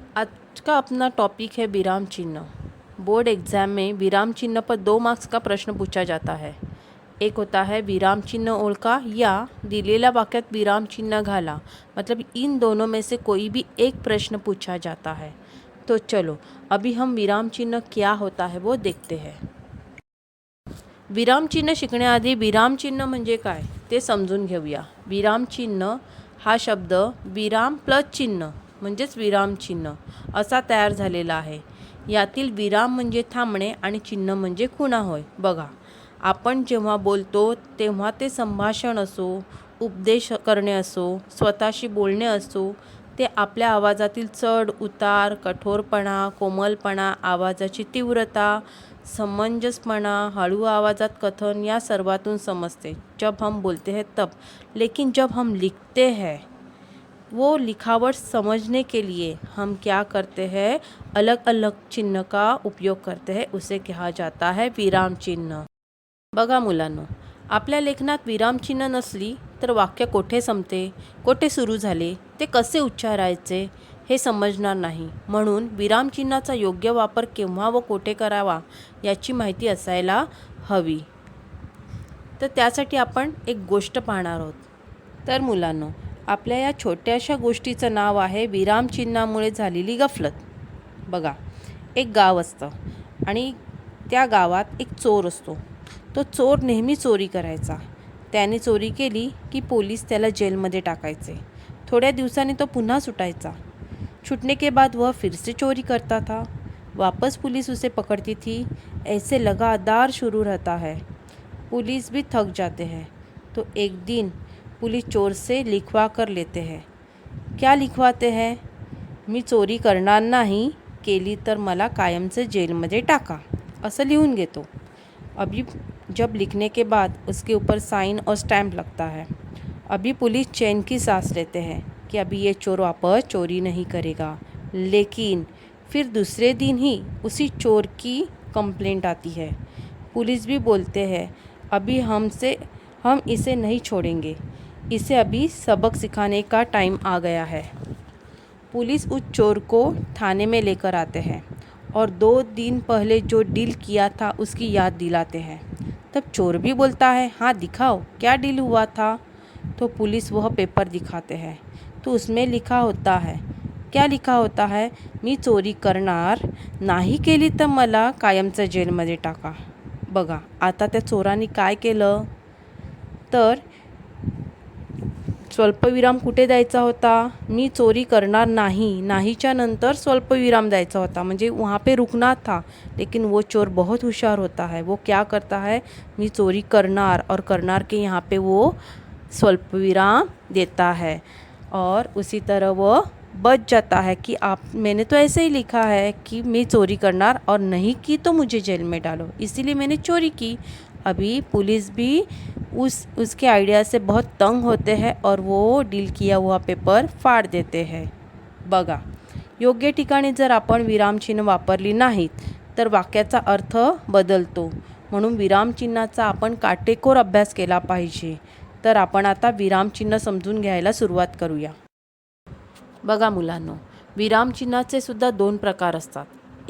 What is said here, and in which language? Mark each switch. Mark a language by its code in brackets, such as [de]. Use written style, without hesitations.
[hi] आज का अपना टॉपिक है विराम चिन्ह। बोर्ड एग्ज़ाम में विराम चिन्ह पर 2 मार्क्स का प्रश्न पूछा जाता है। एक होता है [mr] विराम चिन्ह ओळखा या दिलेल्या वाक्यात विराम चिन्ह घाला। [hi] मतलब इन दोनों में से कोई भी एक प्रश्न पूछा जाता है। तो चलो अभी हम विराम चिन्ह क्या होता है वो देखते हैं। [mr] विराम चिन्ह शिकण्याआधी विराम चिन्ह म्हणजे काय ते समजून घेऊया। विराम चिन्ह हा शब्द विराम प्लस चिन्ह म्हणजेच विराम चिन्ह असा तयार झालेला आहे। यातील विराम म्हणजे थांबणे आणि चिन्ह म्हणजे खुणा होय। बघा, आपण जेव्हा बोलतो तेव्हा ते संभाषण असो, उपदेश करणे असो, स्वतःशी बोलणे असो, ते आपल्या आवाजातील चढ उतार, कठोरपणा, कोमलपणा, आवाजाची तीव्रता, समंजसपना, हळू आवाजात कथन या सर्वातून [hi] समझते जब हम बोलते हैं तब। लेकिन जब हम लिखते हैं वो लिखावट समझने के लिए हम क्या करते हैं, अलग अलग चिन्ह का उपयोग करते हैं। उसे कहा जाता है विराम चिन्ह। [mr] बघा मुलांनो, आपल्या लेखनात विराम चिन्ह नसली तर वाक्य कोठे संपते, कोठे सुरू झाले, ते कसे उच्चारायचे हे समजणार नाही। म्हणून विराम चिन्हाचा योग्य वापर केव्हा व कोठे करावा याची माहिती असायला हवी। तर त्यासाठी आपण एक गोष्ट पाहणार आहोत। तर मुलांनो, आपल्या या छोट्याशा गोष्टीचं नाव आहे विराम चिन्हामुळे झालेली गफलत। बघा, एक गाव असतं आणि त्या गावात एक चोर असतो। तो चोर नेहमी चोरी करायचा। त्याने चोरी केली की पोलीस त्याला जेलमध्ये टाकायचे। थोड्या दिवसांनी तो पुन्हा सुटायचा। [hi] छूटने के बाद वह फिर से चोरी करता था। वापस पुलिस उसे पकड़ती थी। ऐसे लगातार शुरू रहता है। पुलिस भी थक जाते हैं। तो एक दिन पुलिस चोर से लिखवा कर लेते हैं। क्या लिखवाते हैं? [mr] मी चोरी करणार नाही, केली तर मला कायमचे जेलमध्ये टाका, असं लिहून घेतो। [hi] अभी जब लिखने के बाद उसके ऊपर साइन और स्टैम्प लगता है। अभी पुलिस चैन की सांस लेते हैं कि अभी ये चोर वापस चोरी नहीं करेगा। लेकिन फिर दूसरे दिन ही उसी चोर की कंप्लेंट आती है। पुलिस भी बोलते हैं अभी हम इसे नहीं छोड़ेंगे, इसे अभी सबक सिखाने का टाइम आ गया है। पुलिस उस चोर को थाने में लेकर आते हैं और 2 दिन पहले जो डील किया था उसकी याद दिलाते हैं। तब चोर भी बोलता है, हाँ दिखाओ क्या डील हुआ था। तो पुलिस वह पेपर दिखाते हैं। तो उसमें लिखा होता है, क्या लिखा होता है, [mr] मी चोरी करणार नाही, केली तर मला कायमच्या जेलमध्ये टाका। बघा, आता त्या चोरांनी काय केलं तर स्वल्पविराम कुठे द्यायचा होता, मी चोरी करणार नाही, नाहीच्या नंतर स्वल्पविराम द्यायचा होता, म्हणजे [hi] वहाँ पे रुकना था। लेकिन वो चोर बहुत होशियार होता है। वो क्या करता है, [mr] मी चोरी करणार [hi] और करणार के यहाँ पे वो स्वल्पविराम देता है और उसी तरह वो बच जाता है कि मैंने तो ऐसे ही लिखा है कि मैं चोरी करणार और नहीं की तो मुझे जेल में डालो, इसीलिए मैंने चोरी की। अभी पुलिस भी उसके आइडिया से बहुत तंग होते हैं और वो डील किया हुआ पेपर फाड़ देते हैं। [mr] बघा, योग्य ठिकाणी जर आपण विरामचिन्ह वापरली नाहीत तर वाक्याचा अर्थ बदलतो। म्हणून विरामचिन्हाचा आपण काटेकोर अभ्यास केला पाहिजे। तर आपण आता विरामचिन्ह समजून घ्यायला सुरुवात करूया। बघा मुलांनो, विरामचिन्हाचे सुद्धा 2 प्रकार असतात।